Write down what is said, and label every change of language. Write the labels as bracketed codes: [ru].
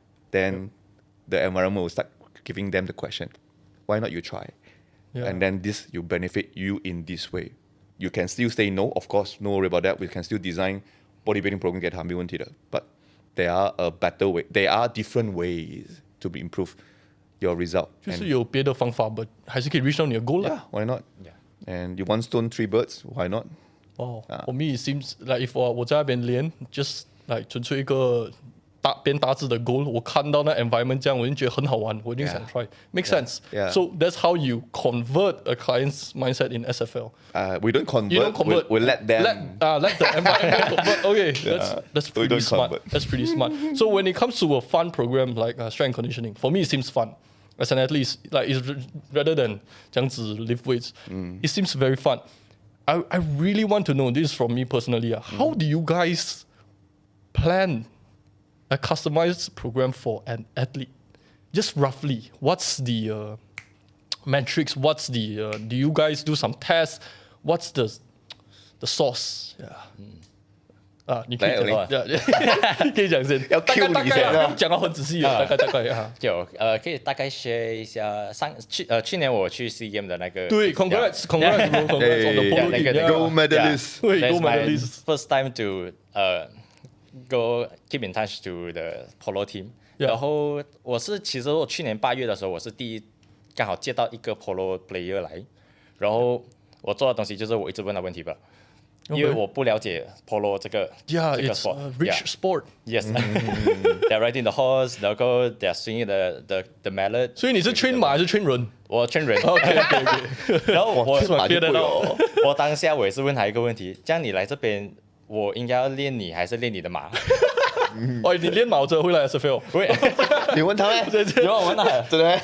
[en] Then the environment will start giving them the question, why not you try? Yeah. And then this will benefit you in this way. You can still say no, of course, no worry about that. We can still design bodybuilding program get [zh] 没问题的. [en] But there are a better way. There are different ways to be improve your result. [zh] 就是有别的方法 but 还是可以 reach 到你的 goal 啦。 [en] Yeah, why not? Yeah. And you one stone, 3 birds, why not? Oh, for me it seems like if [zh] 我在那边练 [en] just like [zh] 纯粹一个变大致的 goal， 我看到那 environment 这样，我就觉得很好玩，我一定想 try。 [en] Make sense. Yeah. So that's how you convert a client's mindset in SFL. We don't convert. You don't convert. We let them. Let the environment convert. Okay, that's pretty smart. Convert. That's pretty smart. So when it comes to a fun program like strength and conditioning, for me it seems fun. As an athlete, like it's rather than [zh] 这样子 [en] lift weights, it seems very fun. I really want to know, this is from me personally, how do you guys plan a customized program for an athlete? Just roughly, what's the metrics? What's the do you guys do some tests? What's the sauce? Yeah. [zh] 你可以讲先，要 cue 你先，讲到很仔细，大概可以大概 share 一下去年我去 SEA Games 的那个，对 [en] congrats on the polo team, gold medalist. Gold medalist. First time to go keep in touch to the polo team. [zh] 然后其实我去年8月的时候，我是刚好接到一个 polo player 来，然后我做的东西就是我一直问他问题吧。因为我不了解 polo 这个 [en] it's sport. a rich sport. Yes. They're riding the horse, [zh] 然后 [en] they're swinging the mallet. [zh] 所以你是 train 马还是 train 人？我 train 人。 [en] OK。 [zh] 然后我当下我也是问他一个问题，这样你来这边，我应该要练你还是练你的马？哦，你练马我真的会来 SFL。会。你问他咩？有我问他，真的